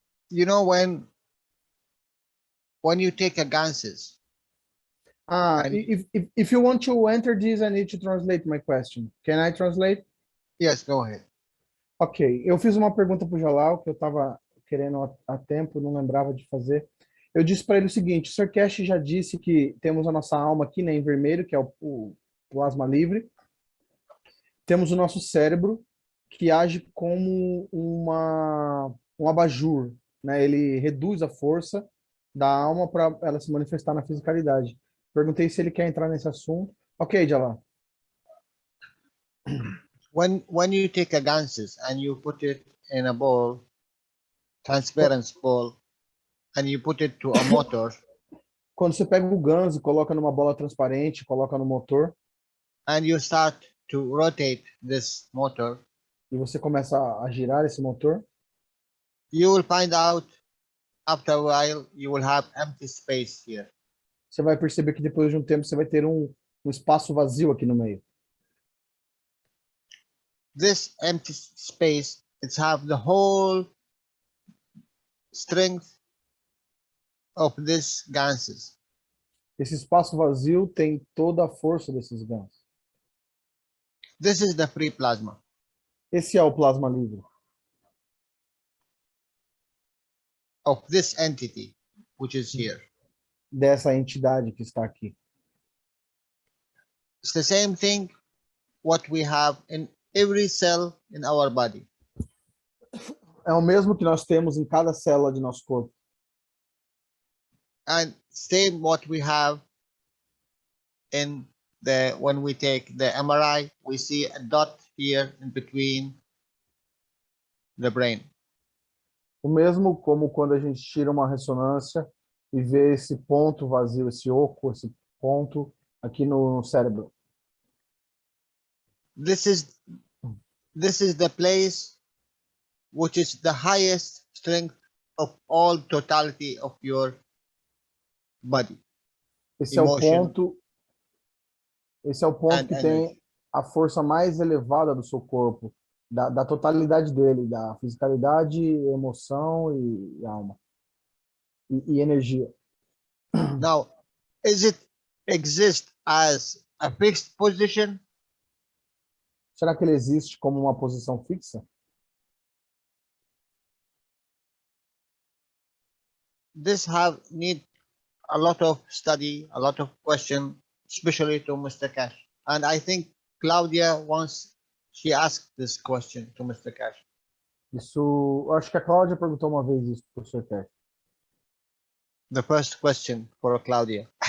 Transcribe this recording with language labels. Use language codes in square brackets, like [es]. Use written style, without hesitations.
[en] You know, when you take a ganses. If you want to enter this, I need to translate my question. Can I translate? Yes, go ahead. [pt] Ok, eu fiz uma pergunta para o Jalal que eu estava querendo há tempo, não lembrava de fazer. Eu disse para ele o seguinte: o Sr. Cash já disse que temos a nossa alma aqui, né, em vermelho, que é o plasma livre. Temos o nosso cérebro, que age como um abajur, né? Ele reduz a força da alma para ela se manifestar na fisicalidade. Perguntei se ele quer entrar nesse assunto. Ok, Jalal. [en] When you take a ganses and you put it in a bowl, transparent bowl, and you put it to a motor. [pt] Quando você pega o ganso e coloca numa bola transparente, coloca no motor. [en] And you start to rotate this motor. [pt] E você começa a girar esse motor. [en] You will find out after a while you will have empty space here. [pt] Você vai perceber que depois de um tempo você vai ter um espaço vazio aqui no meio. [en] This empty space, it's have the whole strength of these ganses. [pt] Esse espaço vazio tem toda a força desses gansos. [en] This is the free plasma. [pt] Esse é o plasma livre [en] Of this entity, which is here. [pt] dessa entidade que está aqui. [en] It's the same thing what we have in every cell in our body. [pt] É o mesmo que nós temos em cada célula de nosso corpo. [en] And same what we have in the when we take the MRI, we see a dot here in between the brain. [pt] O mesmo como quando a gente tira uma ressonância e vê esse ponto vazio, esse oco, esse ponto aqui no cérebro. [en] This is the place which is the highest strength of all totality of your body. [pt] Esse é o [en] Emotion [pt] ponto. Esse é o ponto [en] and [pt] que [en] energy. [pt] tem a força mais elevada do seu corpo, da totalidade dele, da fisicalidade, emoção e alma e energia. [en] Now, is it exist as a fixed position? [pt] Será que ele existe como uma posição fixa? [en] This have need a lot of study, a lot of question, especially to Mr. Cash. And I think Claudia once she asked this question to Mr. Cash. [pt] Isso, acho que a Cláudia perguntou uma vez isso para o Sr. Cash. [en] The first question for Claudia.